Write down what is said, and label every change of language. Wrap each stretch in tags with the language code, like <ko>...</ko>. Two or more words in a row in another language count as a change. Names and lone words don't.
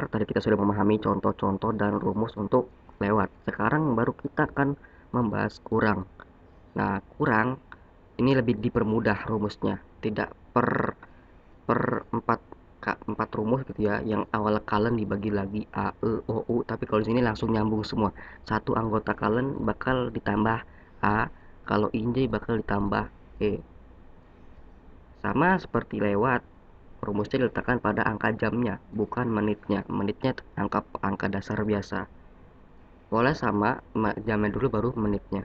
<id>Tadi kita sudah memahami contoh-contoh dan rumus untuk lewat. Sekarang baru kita akan membahas kurang. Nah kurang ini lebih dipermudah rumusnya, tidak per per 4 rumus gitu ya, yang awal kalen dibagi lagi a e o u, tapi kalau di sini langsung nyambung semua. Satu anggota kalen bakal ditambah a, kalau inje bakal ditambah e. Sama seperti lewat, rumusnya diletakkan pada angka jamnya bukan menitnya. Menitnya angka dasar biasa. Boleh sama jamnya dulu baru menitnya.</id>